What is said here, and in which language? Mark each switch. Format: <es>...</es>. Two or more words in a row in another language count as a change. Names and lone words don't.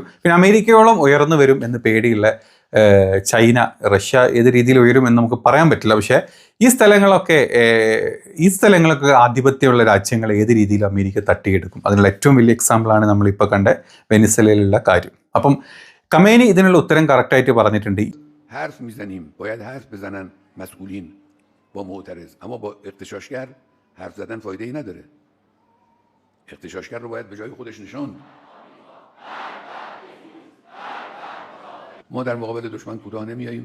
<ml>പിന്നെ അമേരിക്കയോളം ഉയർന്നു വരും എന്ന് പേടിയുള്ള ചൈന, റഷ്യ ഏത് രീതിയിൽ ഉയരും എന്ന് നമുക്ക് പറയാൻ പറ്റില്ല. പക്ഷേ ഈ സ്ഥലങ്ങളൊക്കെ ആധിപത്യമുള്ള രാജ്യങ്ങൾ ഏത് രീതിയിൽ അമേരിക്ക തട്ടിയെടുക്കും, അതിനുള്ള ഏറ്റവും വലിയ എക്സാമ്പിളാണ് നമ്മളിപ്പോൾ കണ്ട വെനസ്വേലയിലുള്ള കാര്യം. അപ്പം ഖമേനി ഇതിനുള്ള ഉത്തരം കറക്റ്റായിട്ട് പറഞ്ഞിട്ടുണ്ട്.</ml> <fa>حرف میزنیم، باید حرف بزنن مسئولین با معترض، اما با اغتشاشگر حرف زدن فایده ای نداره. اغتشاشگر رو باید به جای خودش نشاند. ما در مقابل دشمن کوتاه نمیاییم.</fa>